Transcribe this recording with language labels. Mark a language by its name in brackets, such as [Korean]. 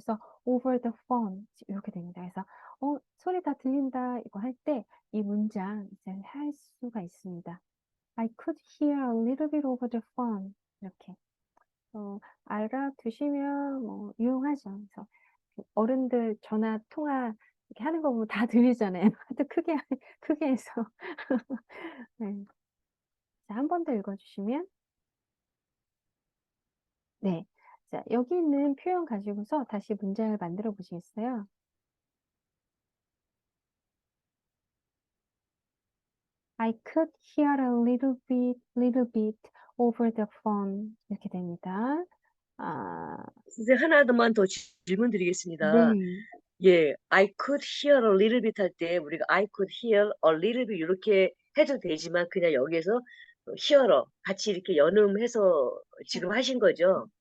[Korean] 그래서 [English] over the phone [Korean] 이렇게 됩니다. 그래서 소리 다 들린다 이거 할 때 이 문장 이제 할 수가 있습니다. [English] I could hear a little bit over the phone [Korean] 이렇게 알아두시면 뭐 유용하죠. 그래서 어른들 전화 통화 이렇게 하는 거 보면 다 들리잖아요. 하여튼 크게 해서 네. 자, 한 번 더 읽어주시면 네. 자, 여기 있는 표현 가지고서 다시 문장을 만들어 보시겠어요? [English] I could hear a little bit over the phone [Korean] 이렇게 됩니다. 선생님 하나만 더 질문 드리겠습니다. 네. 예, [English] I could hear a little bit [Korean] 할 때 우리가 I could hear a little bit 이렇게 해도 되지만 그냥 여기에서 hearer 같이 이렇게 연음해서 지금 하신 거죠?